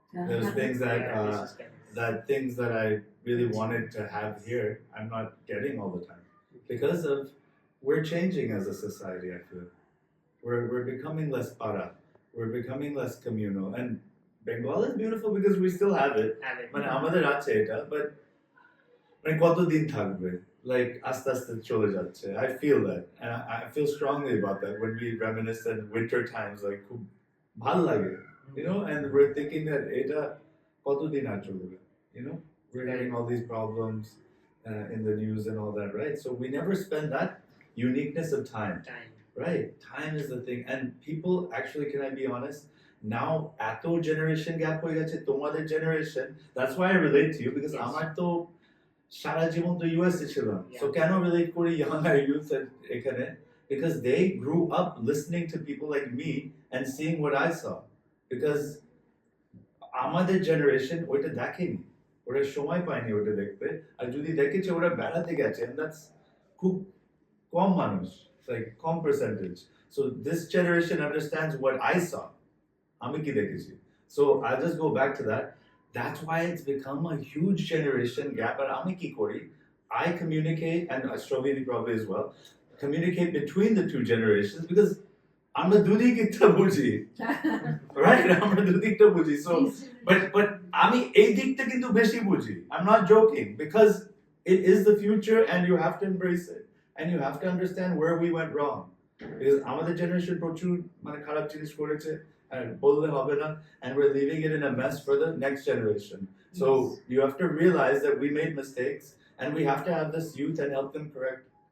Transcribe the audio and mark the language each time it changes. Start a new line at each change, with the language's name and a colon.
English: There's things things that I really wanted to have here, I'm not getting all the time because of we're changing as a society. I feel we're becoming less para, we're becoming less communal, and Bengal is beautiful because we still have it.
Bangla: মানে আমাদের আছে এটা, but মানে কতদিন থাকবে? Like আস্তে আস্তে চলে যাচ্ছে.
English: I feel that, and I feel strongly about that when we reminisce in winter times.
Bangla: Like খুব ভাল লাগে, and we're thinking that এটা কতদিন আর চলবে?
English: We're having all these problems in the news and all that, right? So we never spend that uniqueness of time. Right? Time is the thing, and people actually, can I be honest? Now, eto generation gap hoye geche tomader generation. That's why I relate to you, because আমার তো সারা জীবন তো US এ ছিলাম. So কেন relate করি younger youth এখানে? Because they grew up listening to people like me and seeing what I saw.
Bangla: Because আমাদের generation ওইটা দেখেনি, ওরা সময় পায়নি ওটা দেখতে, আর যদি দেখেছে ওরা বেড়াতে গেছে, and that's খুব কম মানুষ, like com percentage. So this generation understands what I saw, আমি কি দেখেছি?
English: So I'll just go back to that. That's why it's become a huge generation gap. আর আমি কি করি? I communicate, and Shravini probably as well, communicate between the two generations because আমরা দুদিকটা বুঝি, right?
Bangla: আমরা দুদিকটা বুঝি. So, but আমি এই দিকটা কিন্তু বেশি বুঝি.
English: I'm not joking because it is the future and you have to embrace it and you have to understand where we went wrong. Because আমাদের generation প্রচুর মানে খারাপ জিনিস করেছে and বললে হবে না, and we're leaving it in a mess for the next generation. So you have to realize that we made mistakes and we have to have this youth and help them correct.